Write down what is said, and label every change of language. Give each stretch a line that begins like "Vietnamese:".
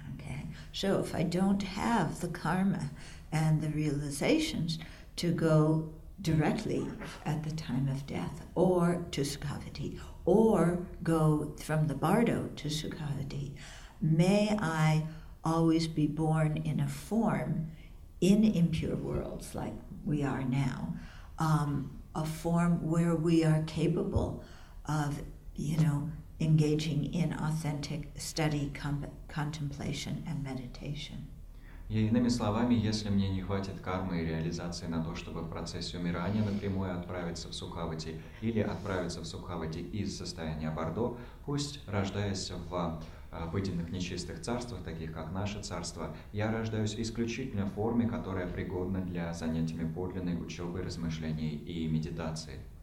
English: Okay. So if I don't have the karma and the realizations to go directly at the time of death, or to Sukhavati, or go from the bardo to Sukhavati, may I always be born in a form in impure worlds like we are now, a form where we are capable of, engaging in authentic study, contemplation and meditation.
Russian: И иными словами, если мне не хватит кармы и реализации на то, чтобы в процессе умирания напрямую отправиться в Сукхавати или отправиться в Сукхавати из состояния Бардо, пусть, рождаясь в обыденных нечистых царствах, таких как наше царство, я рождаюсь исключительно в форме, которая пригодна для занятиями подлинной учебы, размышлений и медитации.